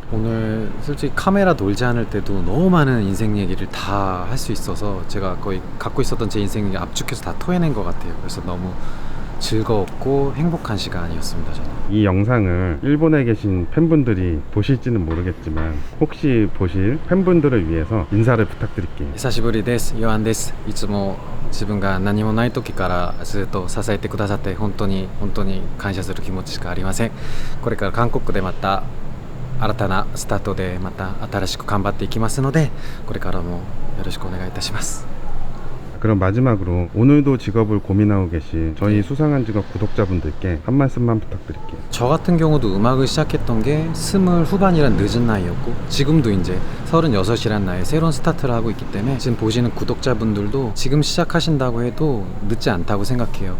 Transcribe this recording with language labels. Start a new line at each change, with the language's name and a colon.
Korean: 오늘 솔직히 카메라 놀지 않을 때도 너무 많은 인생 얘기를 다 할 수 있어서 제가 거의 갖고 있었던 제 인생 얘기 압축해서 다 토해낸 것 같아요. 그래서 너무 즐거웠고 행복한 시간이었습니다. 저는. 이 영상을 일본에 계신 팬분들이 보실지는 모르겠지만 혹시 보실 팬분들을 위해서 인사를 부탁드릴게요.
Japanese: 久しぶりです。ヨアンです。いつも自分が何もない時からずっと支えてくださって本当に感謝する気持ちしかありません。これから韓国でまた新たなスタートでまた新しく頑張っていきますのでこれからもよろしくお願いいたします。
Korean: 그럼 마지막으로 오늘도 직업을 고민하고 계신 저희 수상한 직업 구독자분들께 한 말씀만 부탁드릴게요. 저 같은 경우도 음악을 시작했던 게 20 후반이란 늦은 나이였고 지금도 이제 36이란 나이에 새로운 스타트를 하고 있기 때문에 지금 보시는 구독자분들도 지금 시작하신다고 해도 늦지 않다고 생각해요.